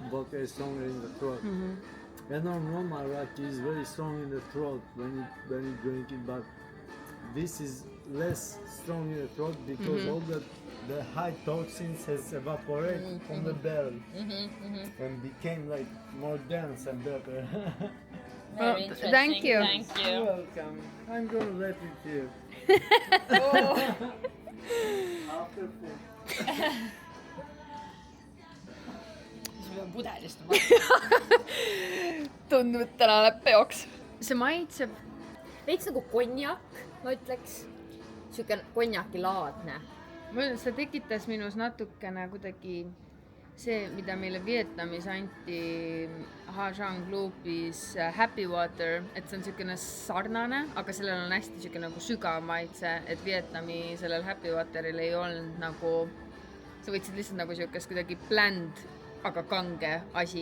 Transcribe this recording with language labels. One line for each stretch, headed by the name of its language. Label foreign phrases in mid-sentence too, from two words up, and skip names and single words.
English: Vodka is stronger in the throat. And normal raki is very strong in the throat when you drink it, but this is less strong in the throat because all the high toxins has evaporated from the barrel and became like more dense and better. Very Oh, interesting. thank you. Thank you. You're welcome. I'm gonna let it here. After food.
Estonian: pean pudelist. Tundub, et täna läheb peoks. See maitseb Veits nagu konjak, ma ütleks. Siuke konjakilaadne. see tekitas minus natukene kuidagi see, mida meile Vietnamis anti Ha Giang klubis Happy Water, et see on siukene sarnane, aga sellel on hästi siuke nagu sügav maitse, et Vietnami sellel Happy Wateril ei olnud nagu, sa võtsid lihtsalt nagu siukest kuidagi bland, aga kange asi.